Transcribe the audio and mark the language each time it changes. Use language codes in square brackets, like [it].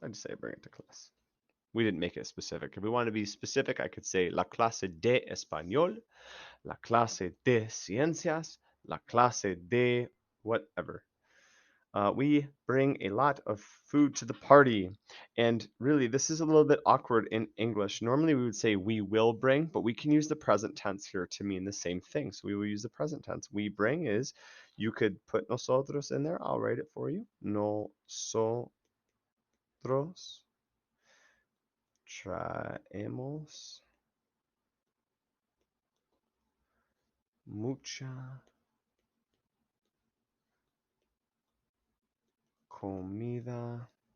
[en] I just say bring it to class. We didn't make it specific. If we want to be specific, I could say [es] la clase de español, la clase de [en] ciencias, la clase de whatever. We bring a lot of food to the party. And really, this is a little bit awkward in English. Normally, we would say we will bring, but we can use the present tense here to mean the same thing. So we will use the present tense. We bring is, you could put nosotros in there. I'll write it for you. [es] Nosotros traemos mucha comida.